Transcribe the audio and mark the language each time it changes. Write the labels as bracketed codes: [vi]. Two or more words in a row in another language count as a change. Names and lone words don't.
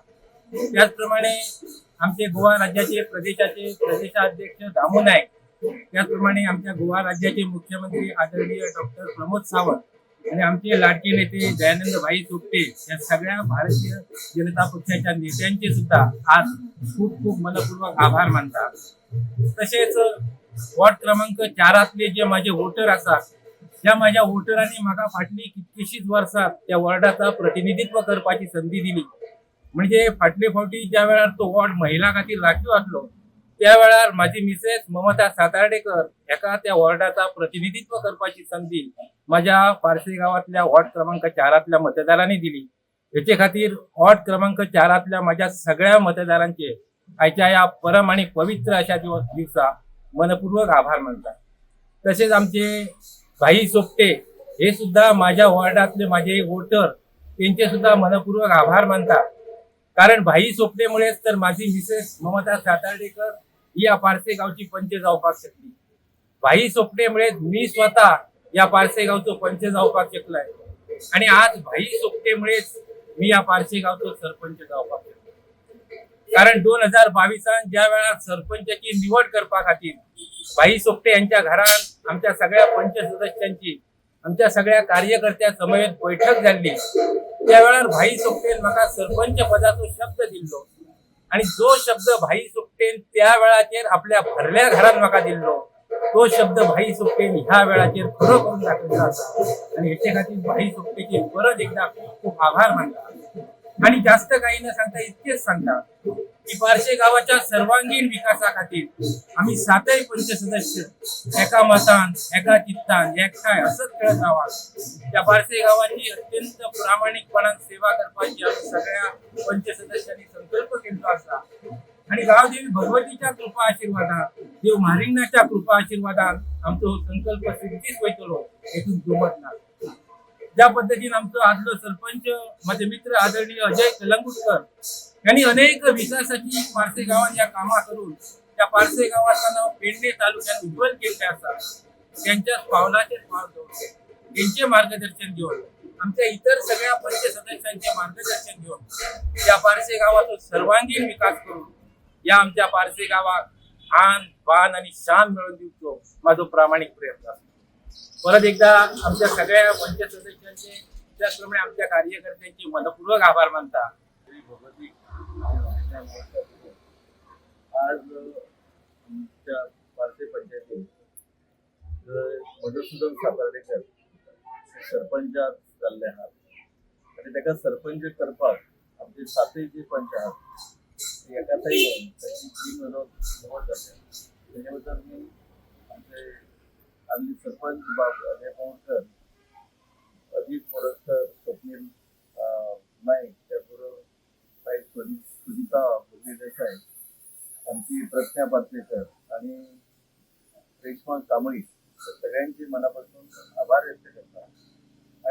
[mr] त्याचप्रमाणे आमचे गोवा राज्याचे प्रदेशाध्यक्ष दामू नाईक, त्याचप्रमाणे आमच्या गोवा राज्याचे मुख्यमंत्री आदरणीय डॉक्टर प्रमोद सावंत आणि आमचे लाडके नेते दयानंद भाई सोपटे या सगळ्या भारतीय जनता पक्षाच्या नेत्यांचे सुद्धा आज खूप खूप मनपूर्वक आभार मानतात. तसेच वॉर्ड क्रमांक 4 जे माझे वोटर असतात त्या माझ्या वोटरांनी [kok] म्हाका फाटली कितकीशीच वर्सां [mr] त्या वॉर्डाचा प्रतिनिधित्व करपाची संधी दिली. म्हणजे [kok] फाटले फावटी ज्या वेळार तो वॉर्ड महिला खातीर राखीव आसलो त्या वेळार [mr] माझी मिसेस ममता सातार्डेकर एका त्या वॉर्डाचा प्रतिनिधित्व करपाची संधी माझ्या पारसे गावातल्या वॉर्ड क्रमांक 4 मतदारांनी दिली. याचे खातीर वॉर्ड क्रमांक 4 माझ्या सगळ्या मतदारांचे आयच्या या परम आणि पवित्र अशा दिवसा मनपूर्वक आभार मानतात. तसेच आमचे भाई सोपटे हे सुद्धा माझ्या वॉर्डातले माझे वोटर त्यांचे सुद्धा मनपूर्वक आभार मानतात. कारण भाई सोपटेमुळेच तर माझी मिसेस ममता सातार्डेकर ही या पारसे गावची पंच जावपाक शकली. भाई सोपटेमुळे मी स्वतः या पारसे गावचो पंच जावपाक शकलाय आणि आज भाई सोपटेमुळेच मी या पारसे गावचो सरपंच जावपाक शकलो. कारण 2022 ज्या वेळा सरपंचाची निवड करपा खातीर भाई सोपटे यांच्या घरात आमच्या सगळ्या पंच सदस्यांची आमच्या सगळ्या कार्यकर्त्या समवेत बैठक झाली. [kok] त्यावेळेला भाई सोपटेन म्हाका सरपंच पदाचो शब्द दिल्लो आणि जो शब्द भाई सोपटेन त्या वेळाचेर आपल्या भरल्या घरात म्हाका दिल्लो तो शब्द भाई सोपटेन ह्या वेळाचेर खरो करून दाखयलो आसा आणि हेचे खातीर भाई सोपटेचे परत एकदा खूप खूप आभार मानता. [mr] आणि जास्त काही न सांगता इतकेच सांगता की पारसे गावाच्या सर्वांगीण विकासा खातीर आम्ही सातही पंच सदस्य एका मतान एका चित्तान एकठांय असंच खेळत आहोत. त्या पारसे गावाची अत्यंत प्रामाणिकपणान सेवा करपाची आम्ही सगळ्या पंच सदस्यांनी संकल्प केला असा आणि गावदेवी भगवतीच्या कृपा आशीर्वादान देव म्हारिंगणाच्या कृपा आशीर्वादान [kok] आमचो संकल्प सिद्धीस वयतलो हेतून दुमत ना. [mr] ज्या पद्धतीने आमचो आदलो सरपंच माझे मित्र आदरणीय अजय कलंगुटकर यांनी अनेक विकासाची पारसे गावात या कामा करून त्या पारसे गावाचं नाव पेडणे तालुक्यात उज्ज्वल केले असा. त्यांच्या पावलाचे पाव ठेवले, त्यांचे मार्गदर्शन घेऊन आमच्या इतर सगळ्या पंच सदस्यांचे मार्गदर्शन घेऊन या पारसे गावाचा सर्वांगीण विकास करून या आमच्या पारसे गावात आन बान आणि शान मिळवून देऊचो माझा प्रामाणिक प्रयत्न असतो. परत एकदा आमच्या सगळ्या पंच सदस्यांचे त्याचप्रमाणे आमच्या कार्यकर्त्यांचे मनपूर्वक आभार मानता. [kok] आज आमच्या पारसे पंचायतीत मधुसूदन सातार्डेकर सरपंचात जाल्ले आहात आणि ताका सरपंच करपाक आमचे सातय जे पंच आहात एकाथाय येवन ताची जी निवड जाता [mr] तेजे बद्दल मी आमचे आमचे सरपंच बाब अजय पवनकर, अजित मोरजकर, स्वप्नील नाईक, त्याबरोबर सुजिता देसाई, आमची प्रज्ञा पार्सेकर आणि रेश्मा कांबळी सगळ्यांचे मनापासून आभार व्यक्त करतात.